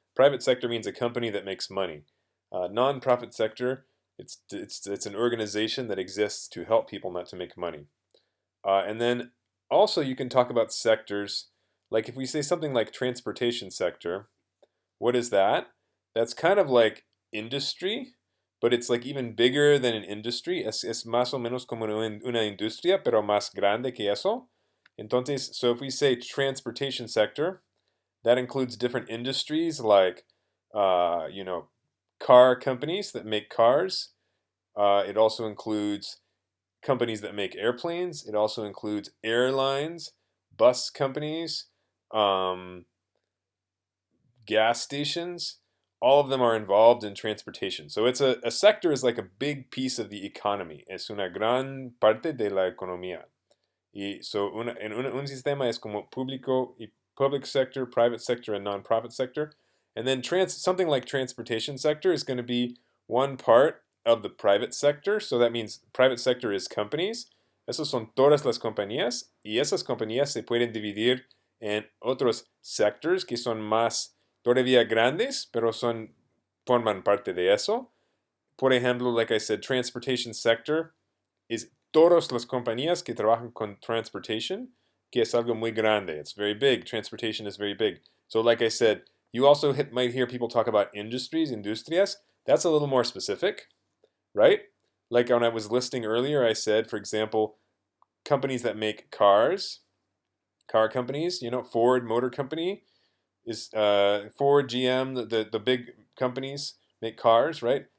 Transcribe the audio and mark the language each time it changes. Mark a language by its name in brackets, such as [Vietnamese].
[English] Private sector means a company that makes money. Non-profit sector, it's an organization that exists to help people, not to make money. And then also you can talk about sectors, like if we say something like transportation sector, what is that? That's kind of like industry, but it's like even bigger than an industry. [Spanish] Es más o menos como una industria, pero más grande que eso. Entonces, [English] so if we say transportation sector, that includes different industries like, car companies that make cars. It also includes companies that make airplanes. It also includes airlines, bus companies, gas stations. All of them are involved in transportation. So it's a sector is like a big piece of the economy. [Spanish] Es una gran parte de la economía. Y so un sistema es como público y [English] public sector, private sector, and non-profit sector. And then something like transportation sector is going to be one part of the private sector. So that means private sector is companies. [Spanish] Esas son todas las compañías. Y esas compañías se pueden dividir en otros sectors que son más todavía grandes, pero forman parte de eso. Por ejemplo, [English] like I said, transportation sector is [Spanish] todas las compañías que trabajan con transportation, que es algo muy grande. [English] It's very big. Transportation is very big. So like I said, you also might hear people talk about industries, industrias. That's a little more specific, right? Like when I was listing earlier, I said, for example, companies that make cars, car companies, Ford Motor Company is Ford, GM, the big companies make cars, right?